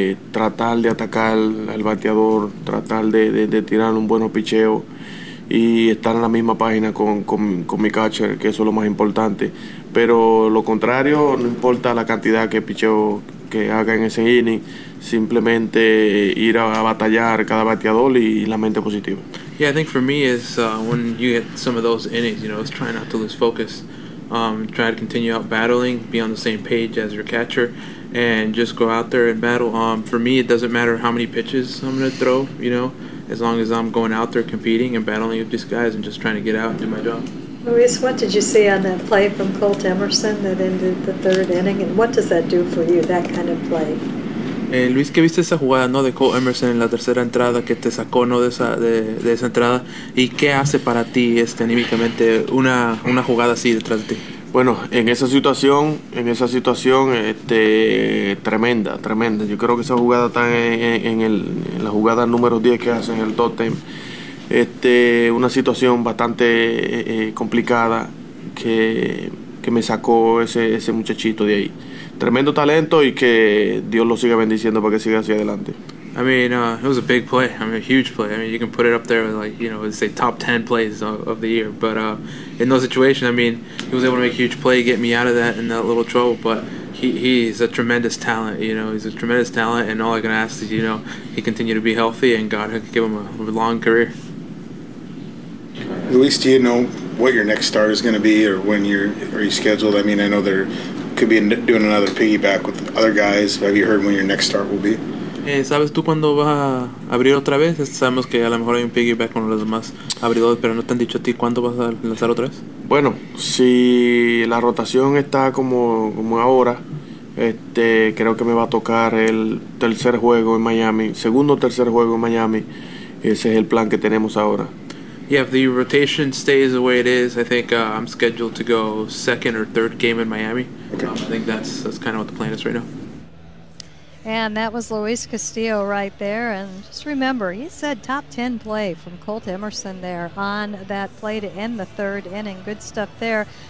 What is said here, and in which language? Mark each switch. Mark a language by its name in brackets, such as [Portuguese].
[Spanish] Tratar de atacar al bateador, tratar de tirar un buen picheo y estar en la misma página con mi catcher, que eso es lo más importante. Pero lo contrario, no importa la cantidad que picheo que haga en ese inning, simplemente ir a batallar cada bateador y la mente positiva. [English] Yeah, I think for me is when you get some of those innings, you know, it's trying not to lose focus, try to continue out battling, be on the same page as your catcher, and just go out there and battle. For me, it doesn't matter how many pitches I'm going to throw, you know, as long as I'm going out there competing and battling with these guys and just trying to get out and do my job. Luis, what did you see on that play from Colt Emerson that ended the third inning, and what does that do for you, that kind of play? [Spanish] Luis, ¿qué viste esa jugada, no, de Colt Emerson en la tercera entrada que te sacó, no, de esa entrada? ¿Y qué hace para ti anímicamente una jugada así detrás de ti? Bueno, en esa situación, tremenda. Yo creo que esa jugada está en la jugada número 10 que hace en el top 10. Una situación bastante complicada que me sacó ese muchachito de ahí. Tremendo talento y que Dios lo siga bendiciendo para que siga hacia adelante. [English] I mean, it was a big play. I mean, a huge play. I mean, you can put it up there with, like, you know, say top 10 plays of the year. But in those situations, I mean, he was able to make a huge play, get me out of that and that little trouble. But he's a tremendous talent, you know. He's a tremendous talent. And all I can ask is, you know, he continue to be healthy and God give him a long career. Luis, do you know what your next start is going to be or when are you scheduled? I mean, I know they could be doing another piggyback with other guys. Have you heard when your next start will be? [Spanish] ¿Sabes tú cuándo vas a abrir otra vez? Sabemos que a lo mejor hay un piggyback con los demás abridores, pero ¿no te han dicho a ti cuándo vas a lanzar otra vez? Bueno, si la rotación está como ahora, creo que me va a tocar el tercer juego en Miami, segundo o tercer juego en Miami. Ese es el plan que tenemos ahora. [English] Yeah, if the rotation stays the way it is, I think I'm scheduled to go second or third game in Miami. Okay. I think that's kind of what the plan is right now. And that was Luis Castillo right there. And just remember, he said top 10 play from Colt Emerson there on that play to end the third inning. Good stuff there.